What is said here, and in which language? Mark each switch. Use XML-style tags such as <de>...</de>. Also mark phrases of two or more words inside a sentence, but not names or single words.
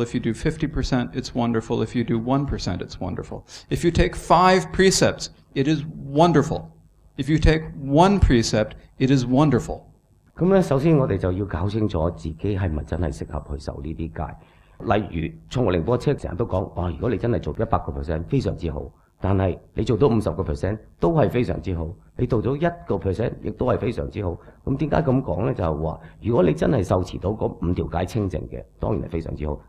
<en>If you do 50%, it's wonderful. If you do 1%, it's wonderful. If you take 5 precepts, it is wonderful. If you take 1 precept, it is wonderful.</en> <yue>咁咧，首先我哋就要搞清楚自己係咪真係適合去受呢啲戒。例如，創學寧波車成日都講，哇！如果你真係做100%，非常之好。但係你做到50%都係非常之好，你做到1%亦都係非常之好。咁點解咁講呢？就係話，如果你真係受持到嗰5條戒清淨嘅，當然係非常之好。</yue>